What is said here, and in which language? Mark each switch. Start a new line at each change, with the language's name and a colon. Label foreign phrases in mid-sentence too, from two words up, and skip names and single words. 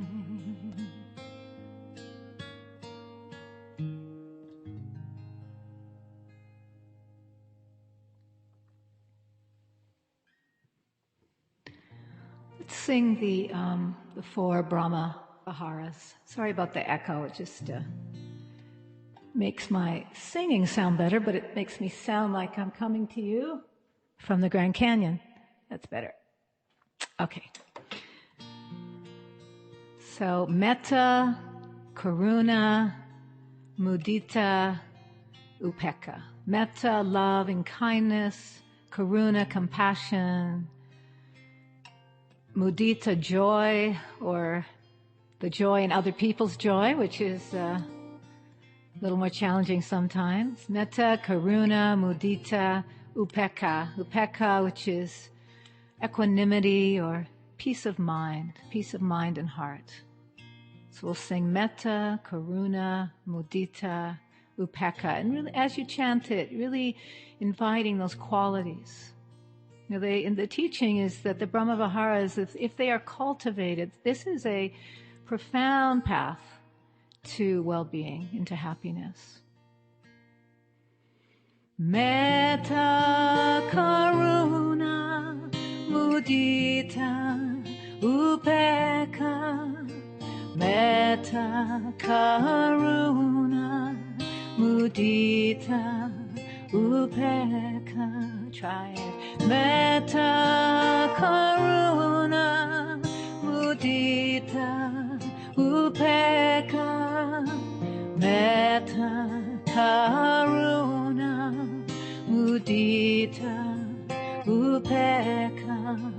English: Let's sing the four Brahma Viharas. Sorry about the echo. It just makes my singing sound better, but it makes me sound like I'm coming to you from the Grand Canyon. That's better. Okay. So,
Pali: metta, karuna, mudita, upekkha.
English: Metta, love and kindness. Karuna, compassion. Mudita, joy, or the joy in other people's joy, which is a little more challenging sometimes.
Pali: Metta, karuna, mudita, upekkha.
English: Upekkha, which is equanimity or peace of mind and heart. So we'll sing
Pali: metta, karuna, mudita, upekkha.
English: And really, as you chant it, really inviting those qualities. You know, in the teaching is that the Brahma Viharas, if they are cultivated, this is a profound path to well-being, into happiness.
Pali: Metta, karuna, mudita, upekkha. Metta, karuna, mudita, upekkha.
English: Try it.
Pali: Metta, karuna, mudita, upekkha. Metta, karuna, mudita, upekkha.